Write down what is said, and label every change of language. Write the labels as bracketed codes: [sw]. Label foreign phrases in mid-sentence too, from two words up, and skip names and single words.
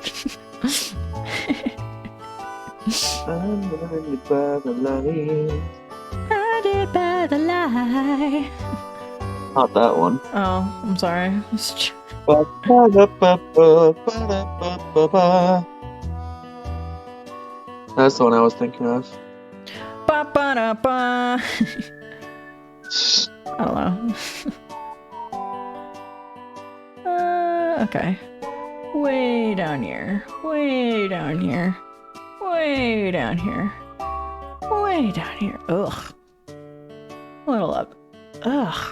[en] I'm blinded by the light. Blinded by the light. Not that one. Oh, I'm sorry. That's the one I was thinking of. Ba ba da ba. I don't know. Okay. Way down here. Way down here. Way down here. Way down here. Ugh. A little up. Ugh.